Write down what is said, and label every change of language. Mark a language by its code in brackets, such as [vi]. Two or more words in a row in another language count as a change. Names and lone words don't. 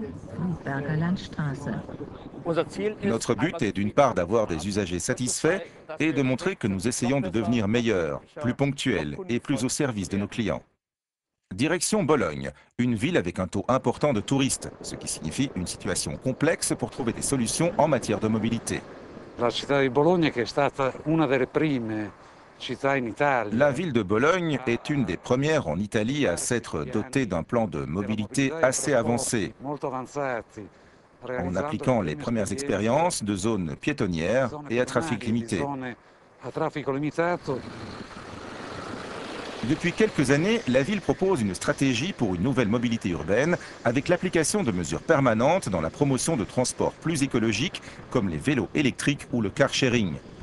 [fr] Notre but est d'une part d'avoir des usagers satisfaits et de montrer que nous essayons de devenir meilleurs, plus ponctuels et plus au service de nos clients. Direction Bologne, une ville avec un taux important de touristes, ce qui signifie une situation complexe pour trouver des solutions en matière de mobilité. [it] La città di Bologna, che è stata una delle prime città in Italia. [fr] La ville de Bologne est une des premières en Italie à s'être dotée d'un plan de mobilité assez avancé, en appliquant les premières expériences de zones piétonnières et à trafic limité. Depuis quelques années, la ville propose une stratégie pour une nouvelle mobilité urbaine avec l'application de mesures permanentes dans la promotion de transports plus écologiques comme les vélos électriques ou le [en] car sharing.